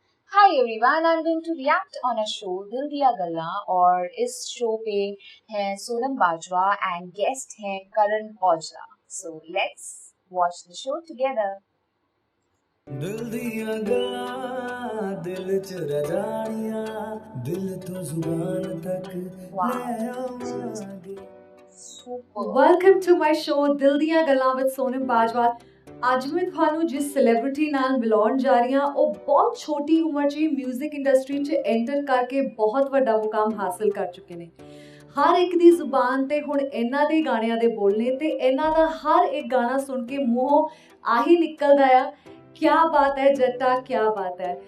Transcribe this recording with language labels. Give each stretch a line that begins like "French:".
English: Hi everyone, I'm going to react on a show Dil Diya Galla
Hindi: और इस show पे हैं Sonam Bajwa
English: and guest
Hindi: हैं
English: Karan Aujla. So let's watch the show together.
Punjabi: दिल दिया गल्ला दिल च रजानियां दिल तो जुबान तक ले आवांगे।
English: Super. Welcome to my show Dil Diyan Gallan with Sonam Bajwa.
Punjabi: ਅੱਜ ਮੈਂ ਤੁਹਾਨੂੰ ਜਿਸ ਸੈਲੀਬ੍ਰਿਟੀ ਨਾਲ ਮਿਲਾਉਣ ਜਾ ਰਹੀ ਹਾਂ ਉਹ ਬਹੁਤ ਛੋਟੀ ਉਮਰ 'ਚ ਹੀ ਮਿਊਜ਼ਿਕ ਇੰਡਸਟਰੀ 'ਚ ਐਂਟਰ ਕਰਕੇ ਬਹੁਤ ਵੱਡਾ ਮੁਕਾਮ ਹਾਸਲ ਕਰ ਚੁੱਕੇ ਨੇ। ਹਰ ਇੱਕ ਦੀ ਜ਼ੁਬਾਨ ਤੇ ਹੁਣ ਇਹਨਾਂ ਦੇ ਗਾਣਿਆਂ ਦੇ ਬੋਲਨੇ ਤੇ ਇਹਨਾਂ ਦਾ ਹਰ ਇੱਕ ਗਾਣਾ ਸੁਣ ਕੇ ਮੂੰਹੋਂ ਆਹੀ ਨਿਕਲਦਾ ਆ
Hindi: क्या बात है जट्टा क्या बात है।